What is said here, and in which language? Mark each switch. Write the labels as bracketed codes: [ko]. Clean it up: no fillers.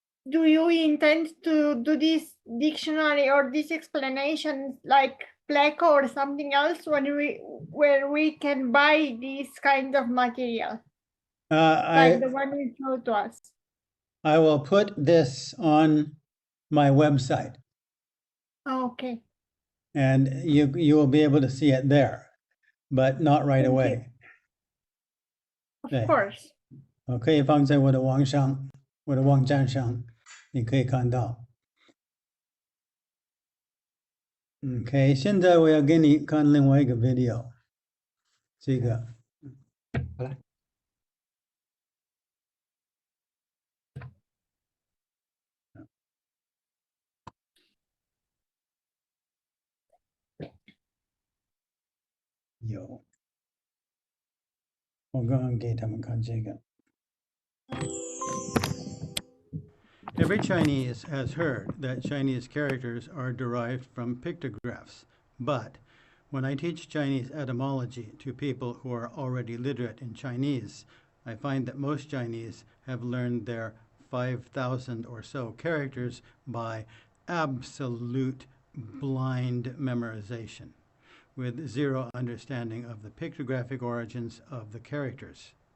[en] Do you intend to do this dictionary or this explanation like Pleco or something else where we can buy this kind of material, like the one you showed to us? I will put this on my website, Okay. and you will be able to see it there, but not right Thank you. away. Of [zh] 对 [en] course. [zh] 我可以放在我的网站上，你可以看到。 OK， 现在我要给你看另外一个 video， 这个。好来。有，我刚刚给他们看这个。 [en] Every Chinese has heard that Chinese characters are derived from pictographs, but when I teach Chinese etymology to people who are already literate in Chinese, I find that most Chinese have learned their 5,000 or so characters by absolute blind memorization, with zero understanding of the pictographic origins of the characters.